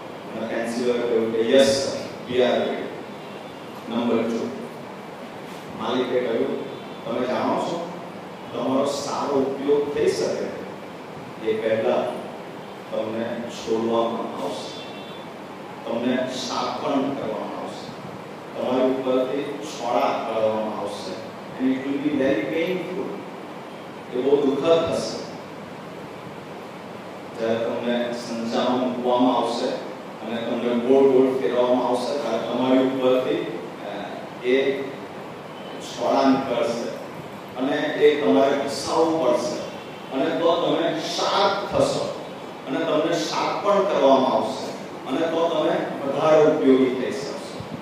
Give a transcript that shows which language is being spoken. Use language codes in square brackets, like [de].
[gu] અને પેન્સિલર કહ્યું કે [en] Yes sir, we are ready. [gu] Number 2, માલિકે કહ્યું, તમે જાણો છો તમારો સારો ઉપયોગ થઈ શકે એ પહેલા તમને છોડવામાં આવશે, તમને શાપણ કરવામાં આવશે, તમારી ઉપરથી છોડા કાઢવામાં આવશે. [en] and it will be very painful. [gu] એ બહુ દુઃખદ થશે. જ્યારે તમને સંચામાં મૂકવામાં આવશે અને તમને ગોળ ગોળ ફેરવવામાં આવશે ત્યારે તમારી ઉપરથી એ છોડા નીકળશે અને એ તમારે ઘસાવવું પડશે અને તો તમે શાર્પ થશો અને તમને શાર્પણ કરવામાં આવશે અને તો તમે વધારે ઉપયોગી થઈ શકશો.